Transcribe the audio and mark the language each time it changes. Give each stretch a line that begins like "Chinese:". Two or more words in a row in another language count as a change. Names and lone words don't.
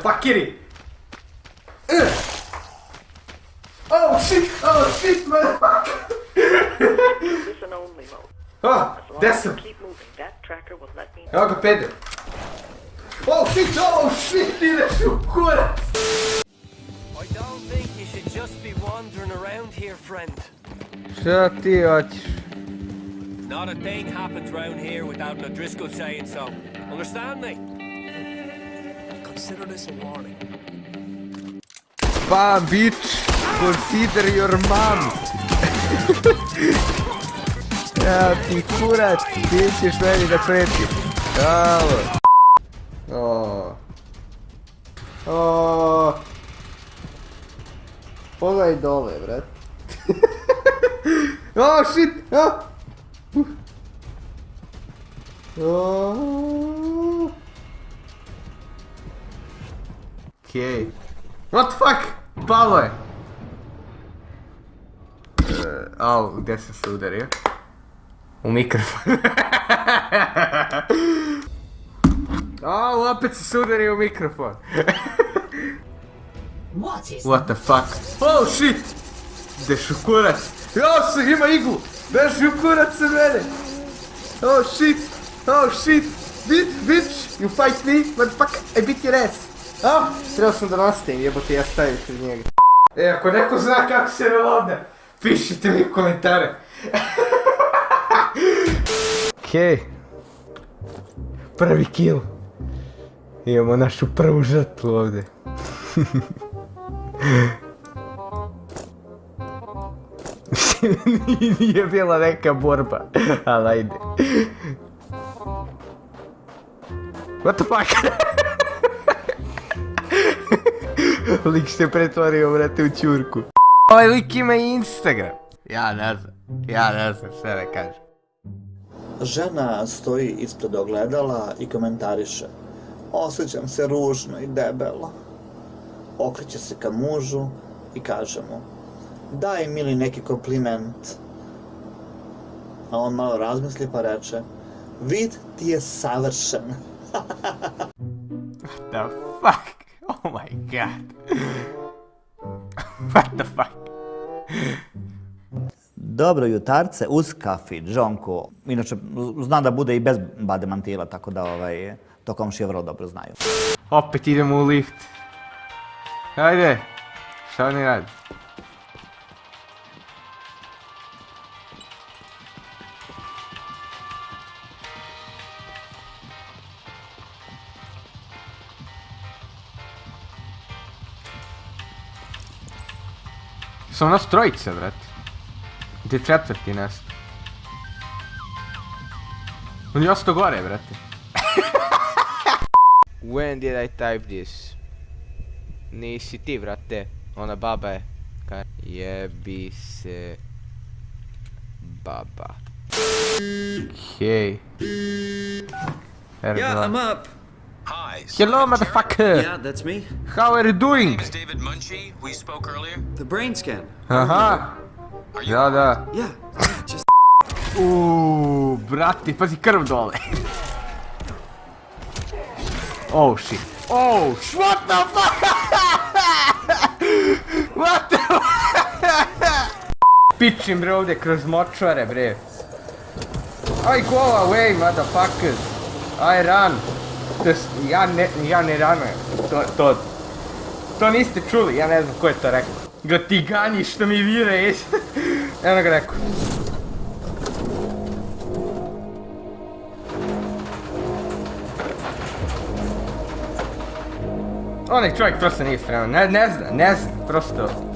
English: Ajde, motherfuckeri! Oh shit, motherfucker!
Serbian: Gde sam? Evo ga peder.
English: Oh shit,
Serbian: ideš u kurac!
English: I don't think you should just be wandering around here, friend.
Serbian: Šta ti hoćeš?
English: Not a thing happens round here without an O'Driscoll saying so. Understand me? Consider this a warning. Bam, bitch! Consider your mom!
Serbian: Ja ti kurac, ti ćeš meni da pretiš. Bravo! Pogledaj dole, brat.
English: Oh shit! Okej. What the fuck?
Serbian: Palo je! Au, gdje sam se udario? U mikrofon. Au, opet sam se udario u mikrofon.
English: What the fuck? Oh shit!
Serbian: Ideš u kurac! Jao se, ima iglu! Beži u kurac sa mene!
English: Oh shit! Bitch! You fight me, motherfucker! I beat your ass!
Serbian: Trebao sam da nastavim, jebote, ja stavim kod njega. Ako neko zna kako se reloada, pišite mi u komentare. Okej. Prvi kill. Imamo našu prvu žrtvu ovdje. Nije bila neka borba, ali ajde.
English: What the fuck?
Serbian: Lik se pretvorio, brate, u ćurku. Ovaj lik ima i Instagram. Ja ne znam šta da kažem. Žena stoji ispred ogledala i komentariše: osjećam se ružno i debelo. Okreće se ka mužu i kaže mu: daj mili neki kompliment. A on malo razmisli pa reče: vid ti je savršen.
English: What the fuck? Oh my god. What the fuck?
Serbian: Dobro jutarce uz kafić, Džonku. Inače, znam da bude i bez bademantila, tako da to komšije vrlo dobro znaju. Opet idemo u lift. Ajde. Šta oni radi? Su nas trojice, brate. Gdje četvrti nas? On je ostao gore, brate.
English: When did I type this?
Serbian: Nisi ti, brate. Ona baba je. Jebi se... baba. Okej.
English: Yeah, I'm up. Hi. Hello, motherfucker! Yeah, that's me. How are you doing? Is David Munchie? We spoke earlier. The brain scan.
Serbian: Aha! Da.
English: Yeah, just...
Serbian: Brate, pazi krv dole.
English: Oh shit. Oh, what the fuck? What the fuck?
Serbian: Pičim bre ovdje kroz močvare bre.
English: I go away, motherfuckers. I run.
Serbian: Ja ne ranujem. To niste čuli, ja ne znam ko je to rekao. Ga ti ganji što mi vire, jesi. Evo ga rekao. Onaj čovjek prosto nije spreman, ne znam, prosto...